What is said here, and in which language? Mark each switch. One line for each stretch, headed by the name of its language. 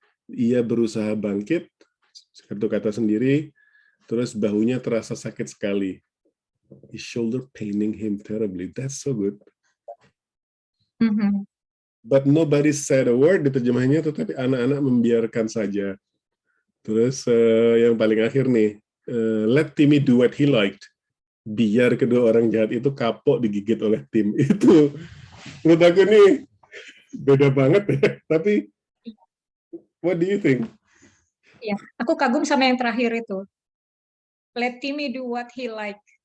Indonesian: Ia berusaha bangkit, satu kata sendiri, terus bahunya terasa sakit sekali.
English: His shoulder paining him terribly. That's so good. But nobody said a word
Indonesian: di terjemahnya, tetapi anak-anak membiarkan saja. Terus yang paling akhir nih,
English: let Timmy do what he liked.
Indonesian: Biar kedua orang jahat itu kapok digigit oleh tim. Itu menurut aku nih beda banget ya.
English: Tapi what do you think?
Indonesian: Ya, aku kagum sama yang terakhir itu.
English: Let Timmy do what he like.